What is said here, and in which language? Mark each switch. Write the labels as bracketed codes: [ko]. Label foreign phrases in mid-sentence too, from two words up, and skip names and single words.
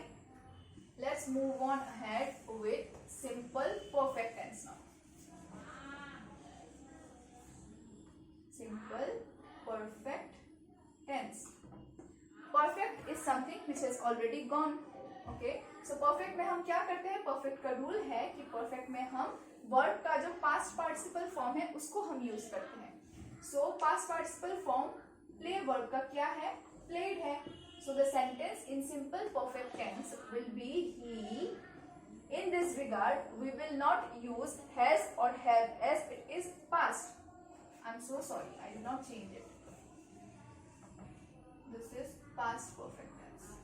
[en] Let's move on ahead with simple perfect tense now. Simple perfect tense. Perfect is something which has already gone. [hi] Okay, so perfect में हम क्या करते हैं, perfect का रूल है कि perfect में हम वर्ब का जो [en] past participle form [hi] है उसको हम यूज करते हैं. [en] So past participle form play verb [hi] का क्या है, [en] played है. So the sentence in simple perfect tense will be he. In this regard, we will not use has or have as it is past. I'm so sorry, I did not change it. This is past perfect tense.